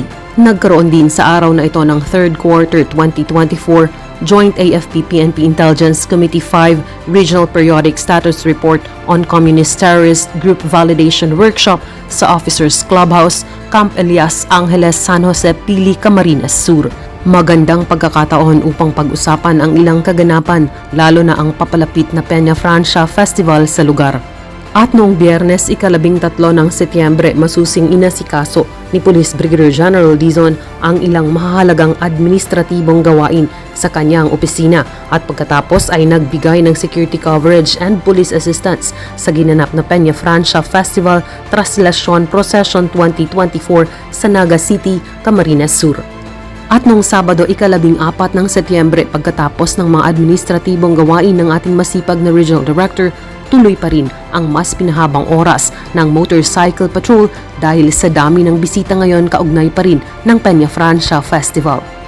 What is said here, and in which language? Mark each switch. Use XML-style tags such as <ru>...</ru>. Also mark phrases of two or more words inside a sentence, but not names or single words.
<tl>Nagkaroon din sa araw na ito ng 3rd Quarter 2024 Joint AFP-PNP Intelligence Committee 5 Regional Periodic Status Report on Communist Terrorist Group Validation Workshop sa Officers Clubhouse, Camp Elias Angeles, San Jose, Pili, Camarines Sur. Magandang pagkakataon upang pag-usapan ang ilang kaganapan, lalo na ang papalapit na Peña Francia Festival sa lugar. At noong Biyernes, 13 ng Setyembre, masusing inasikaso ni Police Brigadier General Dizon ang ilang mahahalagang administratibong gawain sa kanyang opisina at pagkatapos ay nagbigay ng</tl> <en>security coverage and police assistance</en> <tl>sa ginanap na Peña Francia Festival Traslasyon Procession 2024 sa Naga City, Camarines Sur. At noong Sabado, 14 ng Setyembre, pagkatapos ng mga administratibong gawain ng ating masipag na Regional Director, tuloy pa rin ang mas pinahabang oras ng</tl> <en>motorcycle patrol</en> <tl>dahil sa dami ng bisita ngayon kaugnay pa rin ng Peña Francia Festival.</tl>